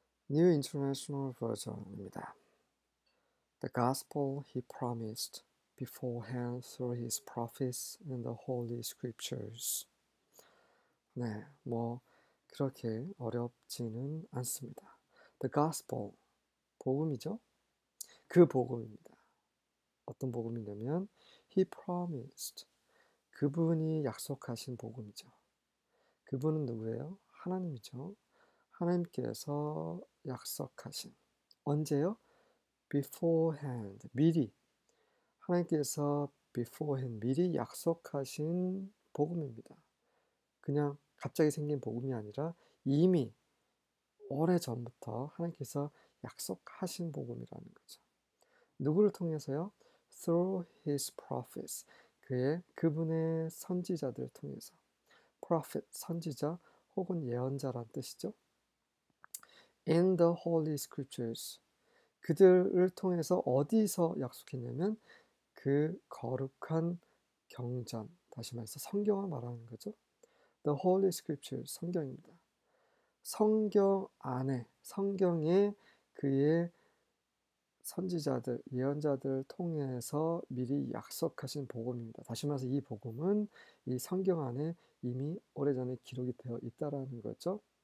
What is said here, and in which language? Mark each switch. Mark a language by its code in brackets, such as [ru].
[en] New International Version입니다. The gospel he promised beforehand through his prophets in the holy scriptures. [ko] 네, 그렇게 어렵지는 않습니다. [en] The gospel, [ko] 복음이죠? 그 복음입니다. 어떤 복음이냐면 [en] he promised, [ko] 그분이 약속하신 복음이죠. 그분은 누구예요? 하나님이죠. 하나님께서 약속하신, 언제요? beforehand, 미리. 하나님께서 beforehand, 미리 약속하신 복음입니다. 그냥 갑자기 생긴 복음이 아니라 이미 오래전부터 하나님께서 약속하신 복음이라는 거죠. 누구를 통해서요? [en] through his prophets, [ko] 그분의 선지자들을 통해서. prophet, 선지자 혹은 예언자란 뜻이죠. [en] in the holy scriptures, [ko] 그들을 통해서 어디서 약속했냐면 그 거룩한 경전, 다시 말해서 성경을 말하는 거죠. [en] The holy scriptures, [ko] 성경입니다. 성경 안에, 성경에 그의 선지자들, 예언자들 통해서 미리 약속하신 복음입니다. 다시 말해서 이 복음은 이 성경 안에 이미 오래전에 기록이 되어 있다라는 거죠.